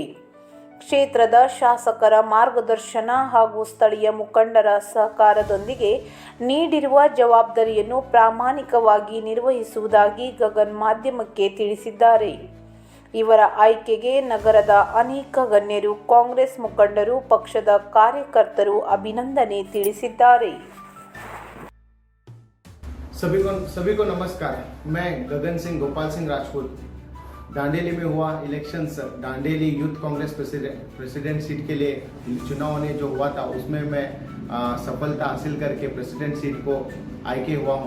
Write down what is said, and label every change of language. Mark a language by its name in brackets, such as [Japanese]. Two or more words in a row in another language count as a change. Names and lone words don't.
[Kannada] ಕ್ಷೇತ್ರದ ಶಾಸಕರ ಮಾರ್ಗದರ್ಶನ ಹಾಗೂ ಸ್ಥಳೀಯ ಮುಖಂಡರ ಸಹಕಾರದೊಂದಿಗೆ ನೀಡಿರುವ ಜವಾಬ್ದಾರಿಯನ್ನು ಪ್ರಾಮಾಣಿಕವಾಗಿ ನಿರ್ವಹಿಸುವುದಾಗಿ ಗಗನ್ ಮಾಧ್ಯಮಕ್ಕೆ ತಿಳಿಸಿದ್ದಾರೆ. ಇವರ ಆಯ್ಕೆಗೆ ನಗರದ ಅನೇಕ ಗಣ್ಯರು, ಕಾಂಗ್ರೆಸ್ ಮುಖಂಡರು, ಪಕ್ಷದ ಕಾರ್ಯಕರ್ತರು ಅಭಿನಂದನೆ ತಿಳಿಸಿದ್ದಾರೆ. [Hindi] सभी को नमस्कार। मैं गगन सिंह गोपाल सिंह राजपूत। दांडेली में हुआ इलेक्शंस, दांडेली यूथ कांग्रेस [English] president seat [Hindi] के लिए चुनाव ने जो हुआ था उसमें मैं सफलता हासिल करके [English] president seat [Hindi] को आಯ್ಕೆ हुआ हूँ।